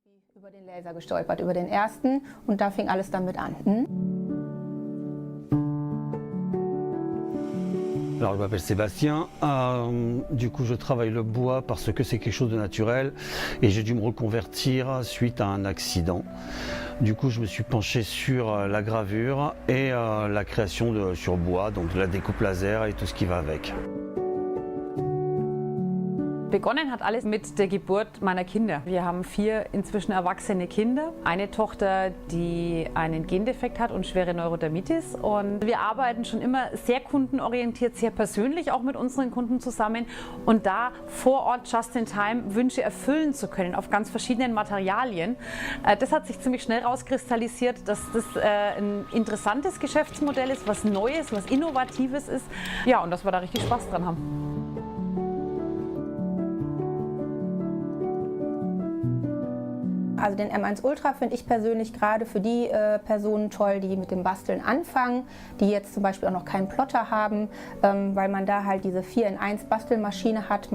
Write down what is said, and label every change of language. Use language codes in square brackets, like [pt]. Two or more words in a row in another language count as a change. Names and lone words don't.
[de] Über den Laser gestolpert, über den ersten, und da fing alles damit an. [fr] Alors, je m'appelle Sébastien, du coup je travaille le bois parce que c'est quelque chose de naturel et j'ai dû me reconvertir suite à un accident. Du coup je me suis penché sur la gravure et la création sur bois, donc de la découpe laser et tout ce qui va avec. [de] Begonnen hat alles mit der Geburt meiner Kinder. Wir haben 4 inzwischen erwachsene Kinder. Eine Tochter, die einen Gendefekt hat und schwere Neurodermitis. Und wir arbeiten schon immer sehr kundenorientiert, sehr persönlich auch mit unseren Kunden zusammen. Und da vor Ort [en] just in time [de] Wünsche erfüllen zu können auf ganz verschiedenen Materialien, das hat sich ziemlich schnell rauskristallisiert, dass das ein interessantes Geschäftsmodell ist, was Neues, was Innovatives ist. Ja, und dass wir da richtig Spaß dran haben. Also den M1 Ultra finde ich persönlich gerade für die Personen toll, die mit dem Basteln anfangen, die jetzt zum Beispiel auch noch keinen Plotter haben, weil man da halt diese 4-in-1 Bastelmaschine hat.